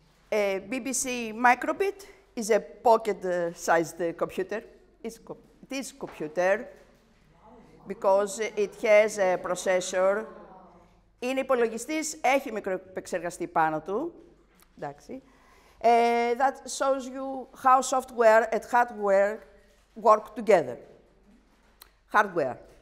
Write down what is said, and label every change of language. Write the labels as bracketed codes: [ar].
[en] A BBC microbit is a pocket-sized computer. It is computer because it has a processor. [el] Είναι υπολογιστής, έχει μικροεπεξεργαστή πάνω του. Εντάξει. [en] That shows you how software and hardware work together. Hardware.